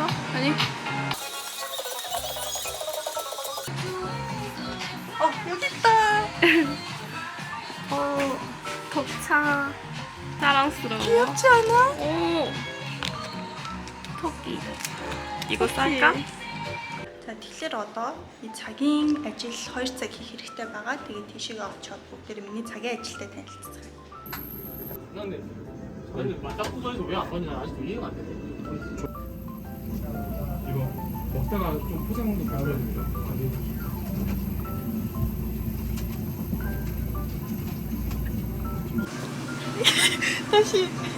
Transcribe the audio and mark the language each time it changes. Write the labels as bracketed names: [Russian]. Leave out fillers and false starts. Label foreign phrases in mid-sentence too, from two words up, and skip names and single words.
[Korean] 아니. 여기 있다. 덕차 사랑스러워. 귀엽지 않아? 오, 토끼. 이거 쌀까? [Mongolian] За тэгэхээр одоо ಈ цагийн ажил 2 цаг хийх хэрэгтэй байгаа. Тэгээд тийшээ очиод бүгд миний цагийн ажилтай танилцуулах. [Korean] 근데 맞닥뜨려서 왜 안 봤냐 아직도 이해가 안 되네. 이거 먹다가 좀 포장도 가야 됩니다. 다시.